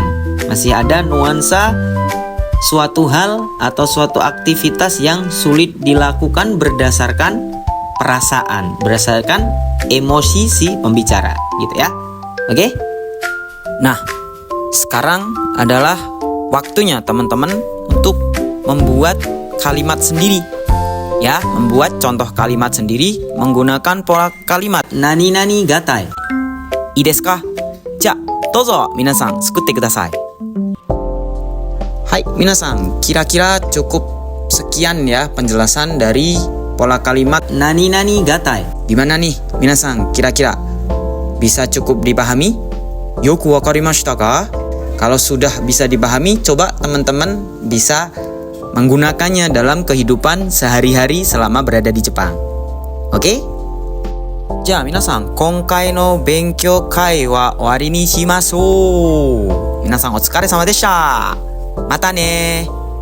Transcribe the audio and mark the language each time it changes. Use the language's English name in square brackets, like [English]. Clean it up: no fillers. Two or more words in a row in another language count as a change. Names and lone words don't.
[Indonesian] Masih ada nuansa suatu hal atau suatu aktivitas yang sulit dilakukan berdasarkan perasaan, berdasarkan emosi si pembicara, gitu ya. Oke? Nah, sekarang adalah waktunya teman-teman untuk membuat kalimat sendiri. Ya, membuat contoh kalimat sendiri menggunakan pola kalimat [Japanese] 何々がたい. いいですか? じゃ、どうぞ皆さんすくってください. はい、皆さん, [Indonesian] kira-kira cukup sekian ya penjelasan dari pola kalimat [Japanese] 何々がたい. [Indonesian] Gimana nih, minasan, kira-kira bisa cukup dipahami? [Japanese] よく分かりましたか? [Indonesian] Kalau sudah bisa dipahami, coba teman-teman bisa menggunakannya dalam kehidupan sehari-hari selama berada di Jepang. Oke? [Japanese] じゃ、皆さん、今回の勉強会は終わりにしましょう. 皆さん、お疲れ様でした。またね.